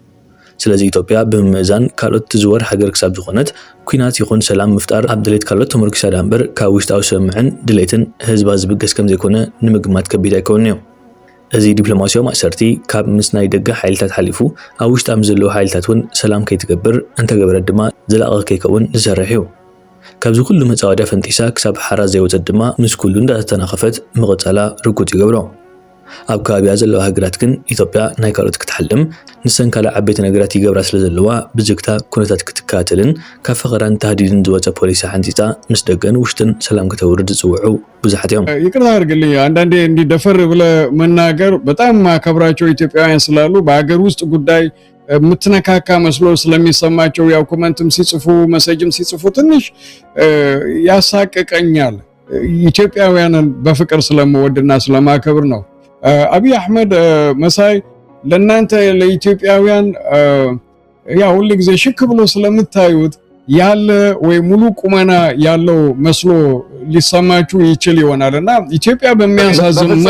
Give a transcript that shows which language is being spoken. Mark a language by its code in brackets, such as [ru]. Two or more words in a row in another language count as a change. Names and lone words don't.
[ti] ስለዚ ኢትዮጵያ ብምእዛን ካልኦት ትዝወር ሃገር ክሳብ ዝኾነት ኩናት ይኹን ሰላም ምፍጣር ኣብ ድሌት ካልኦት ተመርኪሳ እምበር ካብ ውሽጣዊ ስምዕን ድሌትን ህዝባ ዝብገስ ከም ዘይኮነ ንምግማት ከቢድ ኣይኮነን እዩ። እዚ ዲፕሎማሲያዊ ማእሰርቲ ካብ ምስ ናይ ደገ ሓይልታት ሓሊፉ ኣብ ውሽጣ ምስ ዘለዉ ሓይልታት እውን ሰላም ከይትገብር እንተገበረት ድማ ዘላቐ ከይከውን ዝሰርሕ እዩ። ካብዚ ኩሉ መጻወድያ ፈንጢሳ ክሳብ ሓራስ ዘይወፀት ድማ ምስ ኩሉ እንዳተተናኸፈት ምቕጻላ ርጉፅ ይገብሮ። ኣብ ከባቢያ ዘለዋ ሃገራት ግን ኢትዮጵያ ናይ ካልኦት ክትሓልም ንሰን ካልእ ዓበይቲ ነገራት ይገብራ ስለ ዘለዋ ብዝግታ ኩነታት ክትከታተልን ካብ ፈኸራን ተሃዲድን ዝወፀ ፖሊሲ ሓንፂፃ ምስ ደገን ውሽጥን ሰላም ከተውርድ ዝፅውዑ ብዙሓት እዮም። [am] ይቅርታ አድርግልኝ፣ አንዳንዴ እንዲደፈር ብለ መናገር በጣም ማከብራቸው ኢትዮጵያውያን ስላሉ በሀገር ውስጥ ጉዳይ ምትነካካ መስሎ ስለሚሰማቸው ያው ኮመንትም ሲጽፉ መሰጅም ሲጽፉ ትንሽ ያሳቀቀኛል። ኢትዮጵያውያንን በፍቅር ስለምወድና ስለማከብር ነው። አብይ አህመድ መሳይ ለእናንተ ለኢትዮጵያውያን ያው ሁሉ ጊዜ ሽክ ብሎ ስለምታዩት ያለ ወይ ሙሉ ቁመና ያለው መስሎ ሊሰማችሁ ይችል ይሆናልና ኢትዮጵያ በሚያሳዝን መልኩ